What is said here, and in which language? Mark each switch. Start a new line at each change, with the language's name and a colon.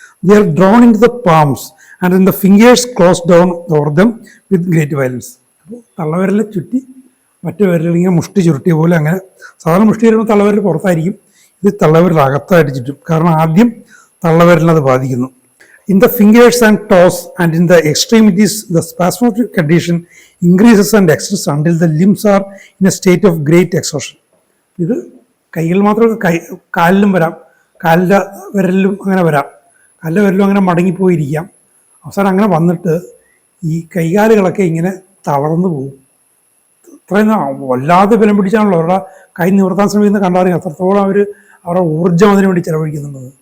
English: They are drawn into the palms and in the fingers close down over them with great violence.
Malayalam: അപ്പോൾ തള്ളവിരലെ ചുറ്റി മറ്റു വിരലിൽ ഇങ്ങനെ മുഷ്ടി ചുരുട്ടിയ പോലെ, അങ്ങനെ സാധാരണ മുഷ്ടി വരുമ്പോൾ തള്ളവിരൽ പുറത്തായിരിക്കും, ഇത് തള്ളവിരൽ അകത്തായിട്ട് ചുറ്റും. കാരണം ആദ്യം തള്ളവിരലിനത് ബാധിക്കുന്നു.
English: In the fingers and toes and in the extremities, the spasmodic condition increases and extends until the limbs are in a state of great exhaustion.
Malayalam: ഇത് കൈകൾ മാത്രമല്ല, കാലിലും വരാം, കാലിൻ്റെ വിരലിലും അങ്ങനെ വരാം, കാലിൻ്റെ വിരലും അങ്ങനെ മടങ്ങിപ്പോയിരിക്കാം. അവസാനം അങ്ങനെ വന്നിട്ട് ഈ കൈകാലുകളൊക്കെ ഇങ്ങനെ തളർന്നു പോകും. ഇത്രയും വല്ലാതെ ബലം പിടിച്ചാണല്ലോ അവരുടെ കൈ നിവർത്താൻ ശ്രമിക്കുന്നത് കണ്ടറിയാം അത്രത്തോളം അവരുടെ ഊർജ്ജം അതിനു വേണ്ടി ചിലവഴിക്കുന്നുള്ളത്.